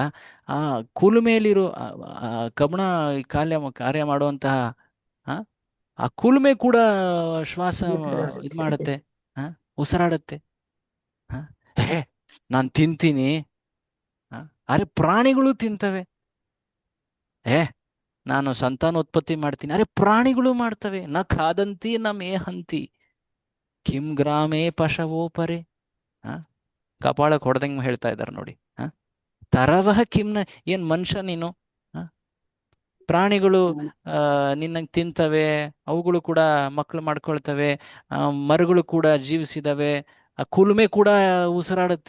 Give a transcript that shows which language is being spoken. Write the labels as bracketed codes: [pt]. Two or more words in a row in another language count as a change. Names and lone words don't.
[kn] ಆ ಕುಲುಮೆಯಲ್ಲಿರೋ ಕಬ್ಬಣ ಕಾರ್ಯ ಮಾಡುವಂತಹ ಆ ಕುಲುಮೆ ಕೂಡ ಶ್ವಾಸ ಇದು ಮಾಡುತ್ತೆ, ಉಸಿರಾಡುತ್ತೆ. ನಾನು ತಿಂತೀನಿ. ಅರೆ ಪ್ರಾಣಿಗಳು ತಿಂತವೆ. ನಾನು ಸಂತಾನೋತ್ಪತ್ತಿ ಮಾಡ್ತೀನಿ. ಅರೆ ಪ್ರಾಣಿಗಳು ಮಾಡ್ತವೆ. [sa] ನ ಖಾದಂತಿ ನ ಮೇಹಂತಿ ಕಿಂ ಗ್ರಾಮೇ ಪಶವೋ ಪರೆ. [kn] ಕಪಾಳಕ್ಕೆ ಹೊಡೆದಂಗೆ ಹೇಳ್ತಾ ಇದ್ದಾರೆ ನೋಡಿ. ತರವಹ ಕಿಮ್ನ, ಏನ್ ಮನುಷ್ಯ ನೀನು? ಪ್ರಾಣಿಗಳು ನಿನ್ನಂಗೆ ತಿಂತವೆ, ಅವುಗಳು ಕೂಡ ಮಕ್ಕಳು ಮಾಡ್ಕೊಳ್ತವೆ, ಮರಗಳು ಕೂಡ ಜೀವಿಸಿದವೆ, ಕುಲುಮೆ ಕೂಡ ಉಸಿರಾಡುತ್ತೆ.